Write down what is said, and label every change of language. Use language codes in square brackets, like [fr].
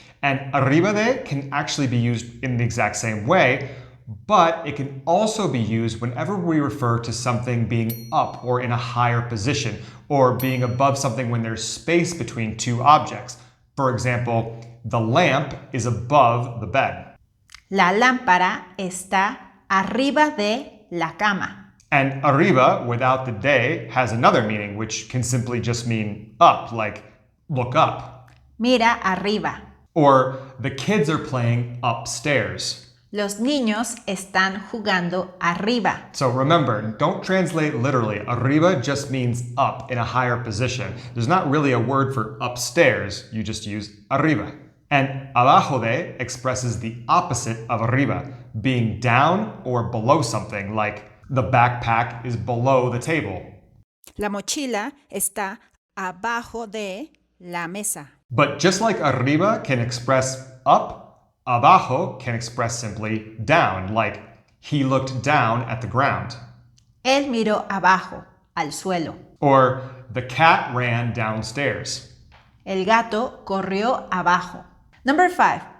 [en] And arriba de can actually be used in the exact same way, but it can also be used whenever we refer to something being up or in a higher position, or being above something when there's space between two objects. For example, the lamp is above the bed. [es] La lámpara está arriba de la cama. [en] And arriba, without the de, has another meaning, which can simply just mean up, like look up. [es] Mira arriba. [en] Or the kids are playing upstairs. [es] Los niños están jugando arriba. [en] So remember, don't translate literally. Arriba just means up in a higher position. There's not really a word for upstairs, you just use arriba. And abajo de expresses the opposite of arriba, being down or below something, like the backpack is below the table. La mochila está abajo de la mesa. But just like arriba can express up, abajo can express simply down, like he looked down at the ground. [es] Él miró abajo, al suelo. [en] Or the cat ran downstairs. [es] El gato corrió abajo. [en] Number 5.